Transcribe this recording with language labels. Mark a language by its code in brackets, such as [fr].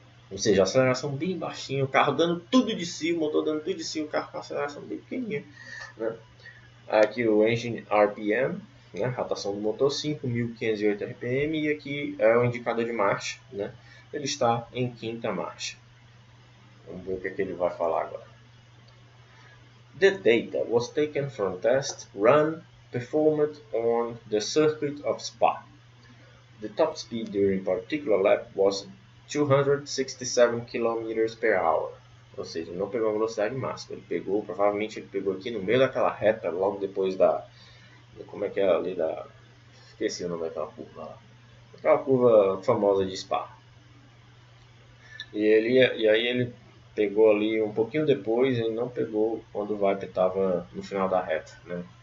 [pt] Ou seja, a aceleração bem baixinha, o carro dando tudo de si, o motor dando tudo de si, o carro com a aceleração bem pequenininha, né? Aqui o Engine RPM, né? Rotação do motor 5.508 RPM, e aqui é o indicador de marcha, né? Ele está em quinta marcha. Vamos ver o que ele vai falar agora. [en] The data was taken from tests run performed on the circuit of Spa. The top speed during particular lap was 267 km per hour. [pt] Ou seja, não pegou a velocidade máxima. Provavelmente ele pegou aqui no meio daquela reta, logo depois como é que é ali esqueci o nome daquela curva lá. Aquela curva famosa de Spa. E aí ele pegou ali um pouquinho depois, ele não pegou quando o Viper estava no final da reta, né?